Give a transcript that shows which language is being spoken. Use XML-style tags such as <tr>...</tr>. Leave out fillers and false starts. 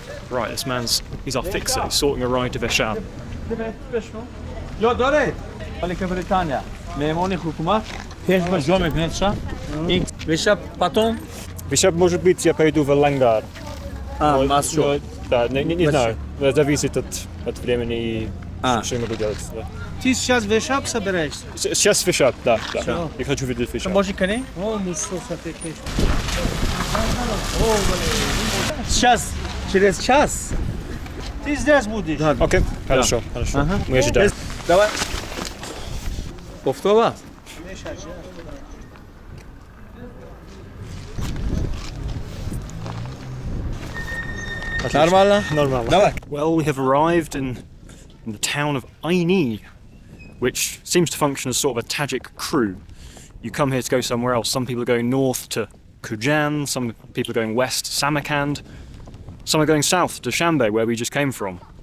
<en>Right, this he's our fixer, he's sorting a ride to Veshab. یا داره ملک بریتانیا مهمانی حکومت پیش با جا میکنه شا این بشه потом</en> <ru>Veshab, может быть, я пойду в Лангар. маску Да, не знаю. Зависит от времени и что я могу делать. Да. Ты сейчас в Veshab собираешься? Сейчас Veshab, да. Я хочу видеть Veshab. можешь коней О, ну что, смотри, сейчас через час ты здесь будешь? Окей, хорошо. Мы ожидаем. давай повтора нормально Нормально. давай</ru> <en>Well, we have arrived in the town of Ayni, which seems to function as sort of a Tajik crew. You come here to go somewhere else. Some people are going north to Kujan, some people are going west to Samarkand, some are going south to Dushanbe, where we just came from.</en>